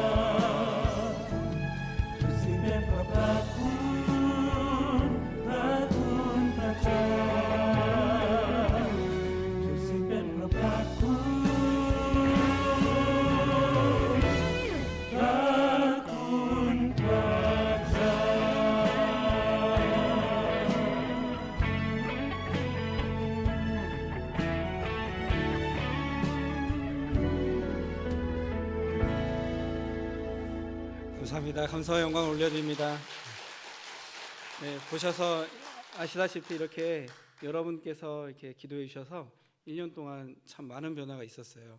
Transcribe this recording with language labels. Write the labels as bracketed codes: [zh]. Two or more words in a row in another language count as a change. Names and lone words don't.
[th] ทุกสิ่งเป็นเพราะพระคุณพระคุณพระเจ้าทุกสิ่งเป็นเพราะพระคุณพระคุณพระเจ้า [ko] 감사합니다. 감사와 영광을 올려드립니다. 네, 보셔서 아시다시피 이렇게 여러분께서 이렇게 기도해 주셔서 1년 동안 참 많은 변화가 있었어요.